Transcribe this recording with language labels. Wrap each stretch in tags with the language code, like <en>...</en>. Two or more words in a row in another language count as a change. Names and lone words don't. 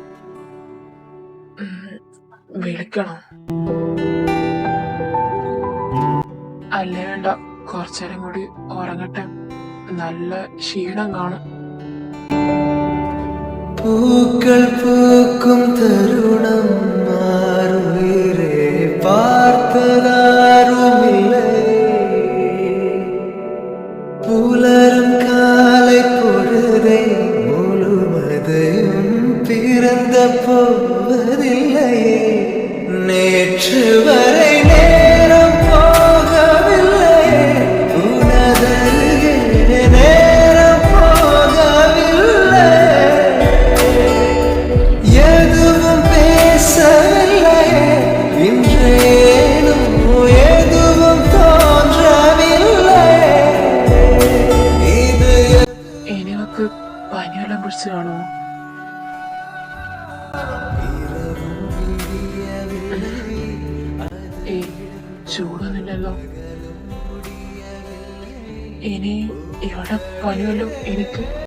<ml>വിളിക്കണോ? അല്ലേ വേണ്ട, കുറച്ചേരം കൂടി ഉറങ്ങട്ടെ. നല്ല ക്ഷീണം കാണും.</ml> <ta>பூக்கள் பூக்கும் தருணம் மாறுயிரே பார்த்ததாருமில்லை புலரும் காலை பொழுதை முழுவதையும் பிறந்த போவதில்லையே நேற்று வரை நேரம் போகவில்லையே உனதருகே நேரம் போகவில்லை எதுவும் பேசவில்லையே இன்றேனும் எதுவும் தோன்றவில்லை இது</ta> <ml>എനിക്ക് പനിയെല്ലാം പിടിച്ചു കാണുമോ? ചൂടൊന്നുമില്ലല്ലോ. ഇനി ഇവിടെ പനിയല്ലോ എനിക്ക്.</ml>